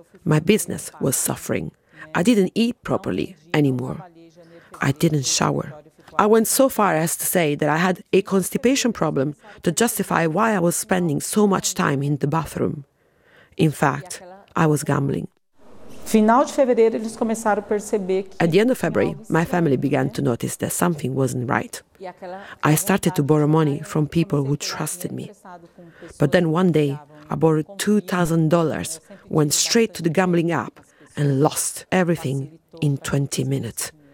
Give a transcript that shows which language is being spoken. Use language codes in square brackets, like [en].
[en] My business was suffering. I didn't eat properly anymore. I didn't shower. I went so far as to say that I had a constipation problem to justify why I was spending so much time in the bathroom. In fact, I was gambling. [pt] Final de fevereiro eles começaram a perceber que [en] at the end of February, my family began to notice that something wasn't right. I started to borrow money from people who trusted me. But then one day, I borrowed $2,000, went straight to the gambling app and lost everything in 20 minutes.